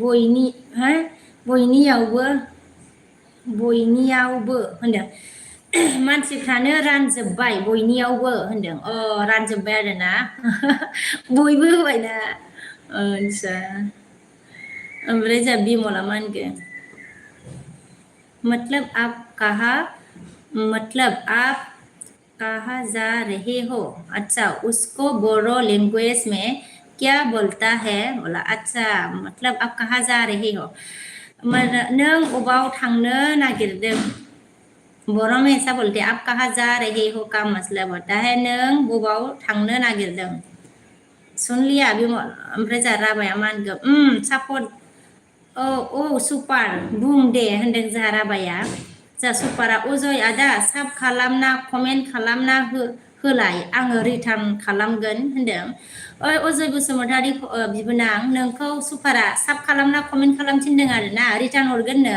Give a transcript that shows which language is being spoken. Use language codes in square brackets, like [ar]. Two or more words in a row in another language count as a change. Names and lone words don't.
[brx] बयनियावबो होनदों मानसिफ्रानो रानजोब्बाय बयनियावबो होनदों रानजोब्बाय आरोना बयबो होबायना आदसा ओमफ्राय जोंहा बिमला मा होनगोन [hi] मतलब आप कहाँ जा रहे हो? अच्छा, उसको बोरो लैंग्वेज में क्या बोलता है? बोला अच्छा, मतलब आप कहाँ जा रहे हो? [brx] नों अबाव थांनो नागिरदों? [hi] बोरो में ऐसा बोलते हैं, आप कहाँ जा रहे हो का मतलब होता है [brx] नों बबाव थांनो नागिरदों? [hi] सुन लिया बिमल? [brx] ओमफ्राय जा राबाया मा होनगोन? सापर्ट औ सुपार बुं दे होनदों जा राबाया। जा सुपारा अजय आदा साब खालामना कमेन्ट खालामना होलाय आङो रिटार्न खालामगोन होनदों। ओइ अजय बसुमतारी बिबोनां, नोंखौ सुपारा साब खालामना कमेन्ट खालामथिनदों आरोना, रिटार्न हरगोननो।